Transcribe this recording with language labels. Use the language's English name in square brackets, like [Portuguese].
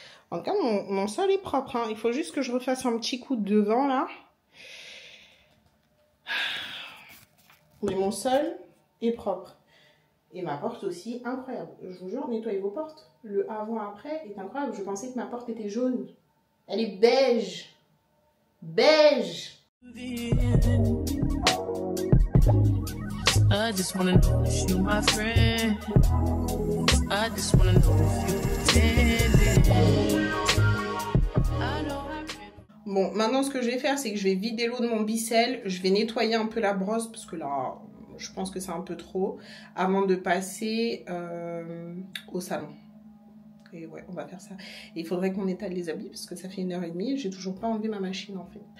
[French] En tout cas mon sol est propre. Hein. Il faut juste que je refasse un petit coup de devant là. Mais mon sol est propre. Et ma porte aussi, incroyable. Je vous jure, nettoyez vos portes. Le avant-après est incroyable. Je pensais que ma porte était jaune. Elle est beige. Beige. [English] I just wanna know if you're my friend. I just wanna know if you're pretending. [French] Bon, maintenant ce que je vais faire, c'est que je vais vider l'eau de mon bicelle. Je vais nettoyer un peu la brosse parce que là... Je pense que c'est un peu trop avant de passer au salon. Et ouais, on va faire ça. Et il faudrait qu'on étale les habits parce que ça fait 1h30 et j'ai toujours pas enlevé ma machine en fait.